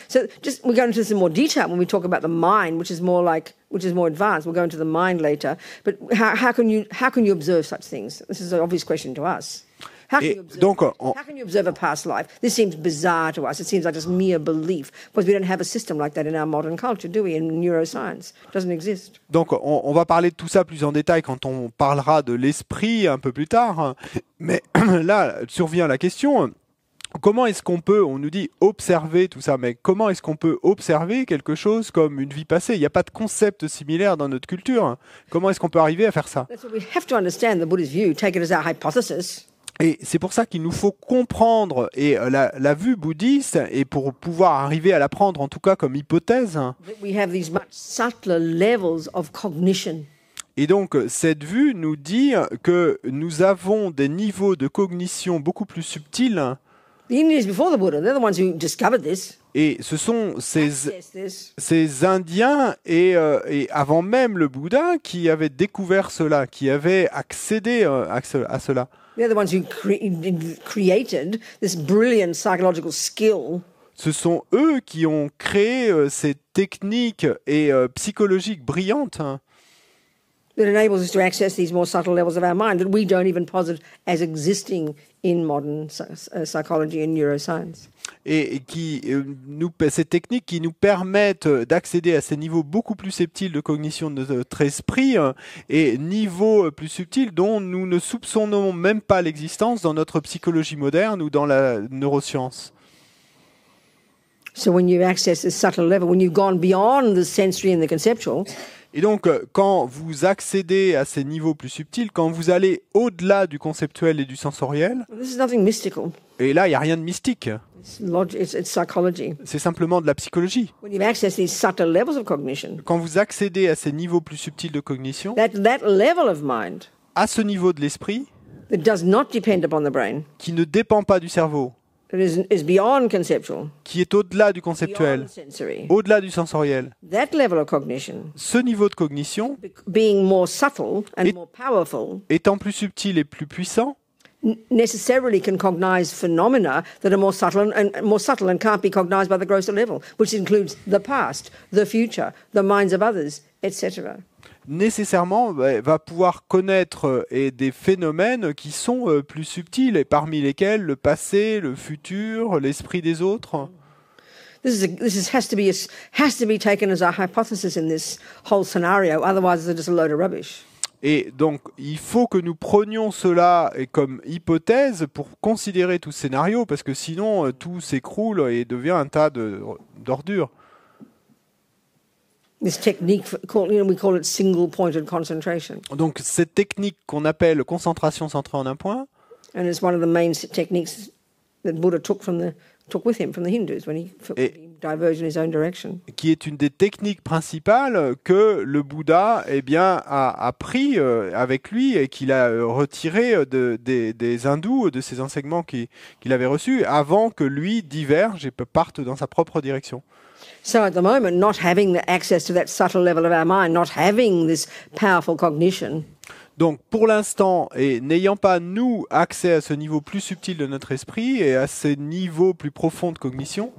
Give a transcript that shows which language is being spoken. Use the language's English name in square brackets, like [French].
[English] So just we'll go into this in more detail when we talk about the mind, which is more advanced. We'll go into the mind later. But how can you observe such things? This is an obvious question to us. How can you observe a past life? This seems bizarre to us. It seems like just mere belief because we don't have a system like that in our modern culture, do we? In neuroscience, it doesn't exist. [French] Donc, on va parler de tout ça plus en détail quand on parlera de l'esprit un peu plus tard. Mais là, survient la question. Comment est-ce qu'on peut, on nous dit observer tout ça, mais comment est-ce qu'on peut observer quelque chose comme une vie passée? Il n'y a pas de concept similaire dans notre culture. Comment est-ce qu'on peut arriver à faire ça? [English] That's what we have to understand the Buddhist view, take it as our hypothesis. [French] Et c'est pour ça qu'il nous faut comprendre la vue bouddhiste, et pour pouvoir arriver à la prendre en tout cas comme hypothèse. [English] We have these much subtler levels of cognition. [French] Et donc cette vue nous dit que nous avons des niveaux de cognition beaucoup plus subtils. [English] The Indians before the Buddha, they're the ones who discovered this. [French] Et ce sont ces Indiens et avant même le Bouddha qui avaient découvert cela, qui avaient accédé à cela. [English] They're the ones who created this brilliant psychological skill. [French] Ce sont eux qui ont créé ces techniques psychologiques brillantes. [English] That enables us to access these more subtle levels of our mind that we don't even posit as existing in modern psychology and neuroscience. [French] Et ces techniques qui nous permettent d'accéder à ces niveaux beaucoup plus subtils de cognition de notre esprit et niveaux plus subtils dont nous ne soupçonnons même pas l'existence dans notre psychologie moderne ou dans la neuroscience. [English] So when you access this subtle level, when you've gone beyond the sensory and the conceptual, [French] et donc, quand vous accédez à ces niveaux plus subtils, quand vous allez au-delà du conceptuel et du sensoriel, [English] this is nothing mystical. [French] Et là, il n'y a rien de mystique. [English] It's psychology. [French] C'est simplement de la psychologie. [English] When you access these subtle levels of cognition, [French] quand vous accédez à ces niveaux plus subtils de cognition, [English] that level of mind, [French] à ce niveau de l'esprit, [English] that does not depend upon the brain, [French] qui ne dépend pas du cerveau, [English] is beyond conceptual, [French] qui est au-delà du conceptuel, au-delà du sensoriel. [English] That level of cognition, [French] ce niveau de cognition, [English] being more subtle and more powerful, [French] étant plus subtil et plus puissant, [English] necessarily can cognize phenomena that are more subtle and can't be cognized by the grosser level, which includes the past, the future, the minds of others, etc. [French] nécessairement va pouvoir connaître des phénomènes qui sont plus subtils, et parmi lesquels le passé, le futur, l'esprit des autres. [English] Has to be taken as a hypothesis in this whole scenario. Otherwise, it's just a load of rubbish. [French] Et donc, il faut que nous prenions cela comme hypothèse pour considérer tout ce scénario, parce que sinon, tout s'écroule et devient un tas d'ordures. [English] This technique, we call it single-pointed concentration. [French] Donc, cette technique qu'on appelle concentration centrée en un point, [English] and it's one of the main techniques that Buddha took with him from the Hindus when he diverged in his own direction. [French] Qui est une des techniques principales que le Bouddha a pris avec lui et qu'il a retiré des hindous, de ses enseignements qu'il avait reçus, avant que lui diverge et parte dans sa propre direction. [English] So at the moment, not having the access to that subtle level of our mind, not having this powerful cognition, [French] donc, pour l'instant, et n'ayant pas, nous, accès à ce niveau plus subtil de notre esprit et à ces niveaux plus profonds de cognition,